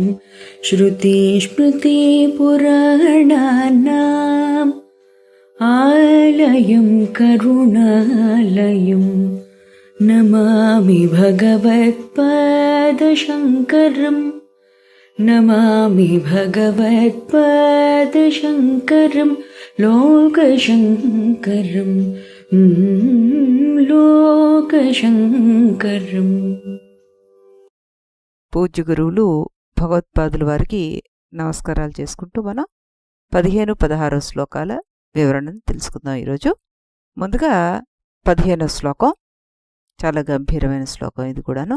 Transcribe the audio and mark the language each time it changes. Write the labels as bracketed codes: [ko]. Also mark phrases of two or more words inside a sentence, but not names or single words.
[sa] श्रुतिस्मृतिपुराणानाम् आलयं करुणालयं नमामि भगवत्पादशङ्करं नमामि भगवत्पादशङ्करं लोकशङ्करं లోకశంకరం. [te] పూజ్య గురువులు భగవత్పాదుల వారికి నమస్కారాలు చేసుకుంటూ మనం 15-16 శ్లోకాల వివరణను తెలుసుకుందాం ఈరోజు. ముందుగా 15వ శ్లోకం, చాలా గంభీరమైన శ్లోకం ఇది కూడాను.